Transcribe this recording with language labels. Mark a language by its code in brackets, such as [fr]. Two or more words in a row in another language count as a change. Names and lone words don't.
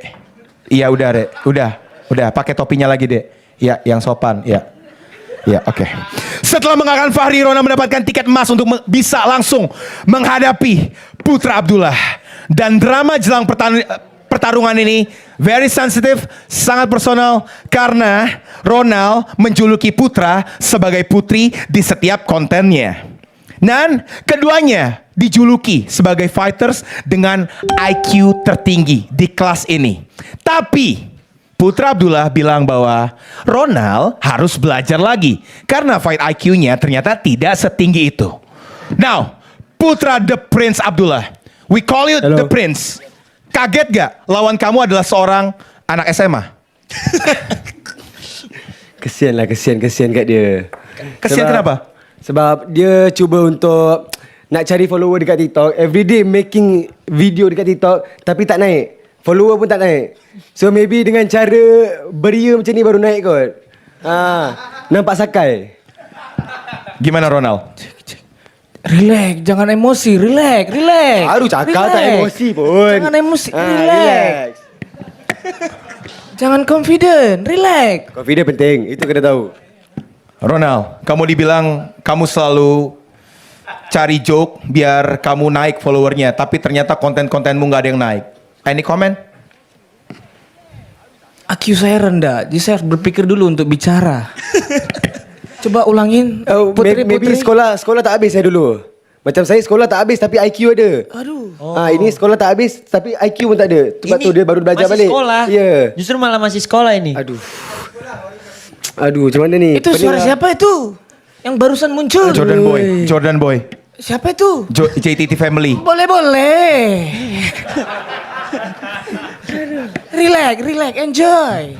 [id] Iya, udah, Dek. Udah, pakai topinya lagi, Dek. Ya, yang sopan, ya. Ya, oke. Setelah mengalahkan Fahri, Ronald mendapatkan tiket emas untuk bisa langsung menghadapi Putra Abdullah. Dan drama jelang pertarungan ini [en] very sensitive, [id] sangat personal karena Ronald menjuluki Putra sebagai putri di setiap kontennya. Dan keduanya dijuluki sebagai fighters dengan IQ tertinggi di kelas ini. Tapi Putra Abdullah bilang bahwa Ronald harus belajar lagi karena fight IQ-nya ternyata tidak setinggi itu. [en] Now, Putra The Prince Abdullah, we call you The Prince. [id] Kaget gak lawan kamu adalah seorang anak SMA? [ms] Kesian kat dia. Kesian kenapa? Sebab dia cuba untuk nak cari follower dekat TikTok. [en] Everyday making video [ms] dekat TikTok, tapi tak naik. Follower pun tak naik. So maybe dengan cara beria macam ni baru naik kot. Nampak sakai. [id] Gimana Ronald? [ms] Relax, jangan emosi, relax. Baru cakap tak emosi pun. Jangan emosi, relax. Jangan confident, relax. Confident penting, itu kena tahu. [id] Ronald, kamu dibilang kamu selalu cari joke biar kamu naik followernya, tapi ternyata konten-kontenmu gak ada yang naik. [en] Any comment? [id] IQ saya rendah, jadi saya harus berpikir dulu untuk bicara. Coba ulangin, putri. [ms] Maybe sekolah tak habis saya dulu. Macam saya sekolah tak habis tapi IQ ada. Aduh. Ini sekolah tak habis tapi IQ pun tak ada. Sebab tu dia baru belajar masih balik. Sekolah. Yeah. [id] Justru malah masih sekolah ini. [ms] Aduh, macam mana ni? [id] Itu suara siapa itu? Yang barusan muncul. Jordan Boy. Siapa itu? JTT Family. [ms] Boleh. Relax, enjoy.